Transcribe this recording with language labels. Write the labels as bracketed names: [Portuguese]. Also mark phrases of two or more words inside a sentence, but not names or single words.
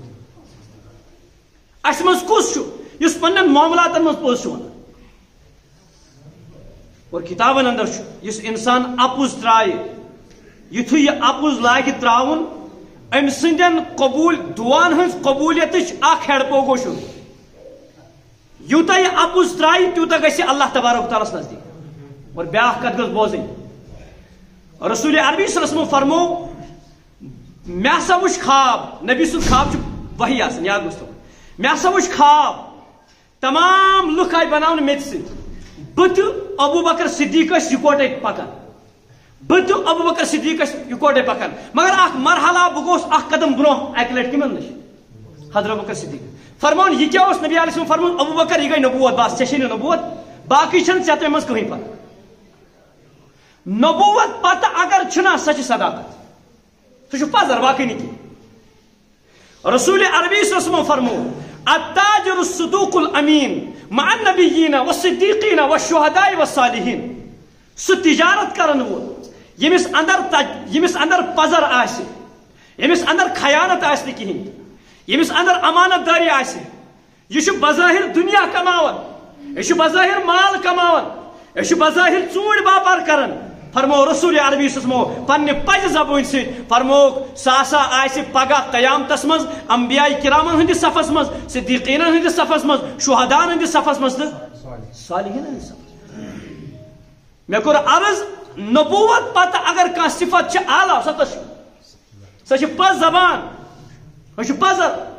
[Kashmiri] اس مز کس اس پنن معاملاتن مز پوز ونان اور کتابن اندر اس انسان اپُز ترائے یتھے یہ اپُز لاگہ تراون ام سندین قبول دعان ہز قبولیت اخ ہیڈ پو گو شروع یوتا یہ اپُز ترائے تیوتا گژھِ اللہ تبارک تعالیٰ نزدیک اور بیاکھ کتھ گژھ بوزٕنۍ رسول عربی [Arabic] صلی اللہ علیہ وسلم [Kashmiri] فرمو مے ہسا وچھ خواب نبی سن خواب وحی آسان یاد گوٚژھ تھاوُن مے ہسا وچھ خواب تمام لُکھ آیہِ بناونہٕ مےٚ تہِ سۭتۍ بہٕ تہٕ ابوٗ بکر صدیق ٲسۍ یِکوٹے پکان بہٕ تہٕ ابوٗ بکر صدیق ٲسۍ یِکوٹے پکان مگر اکھ مرحلہ بہٕ گوٚوُس اکھ قدم برونٛہہ اکہِ لٹہِ کٕمن نِش حضرت ابوٗ بکر صدیق فرمون یہ کیا اوس نبی [Arabic] علیہ السلام [Kashmiri] فرمون ابوٗ بکر یہ گٔے نبوت بس ژےٚ چھے نہٕ نبوت باقٕے چھنہٕ ژےٚ تمہِ منٛز کٕہٕنۍ پتہ نبوت پتہ اگر چھنا سہ چھ صداقت سہ پزر [Urdu] باقی نہیں [Kashmiri] کی رسول عربی [Arabic] صلی اللہ علیہ وسلم [Kashmiri] فرمو [Arabic] التاجر الصدوق الامین مع النبیین والصدیقین والشہداء [Kashmiri] والصالحین سہ تجارت کرن وول یمس اندر پزر آسہ یمس اندر خیانت آسہ نہ کہین یمس اندر امانت داری آسہ یہ بظاہر دنیا کماون یہ بظاہر مال کماون یہ بظاہر ژوٗنٛٹھۍ باپار کرن فرمو رسول عربی سمو پنہ پز زبان سی فرموک سا آسہ پگہ قیامتس مز انبیاء کرامن ہندس صفس مز صدیقین ہندس صفس مز شہدان ہندس صفس مز تو صالحین ہندس صفس مے کور عرض نبوت پتہ اگر کان صفت چھ اعلی سہ چھ پز زبان سہ چھ پزر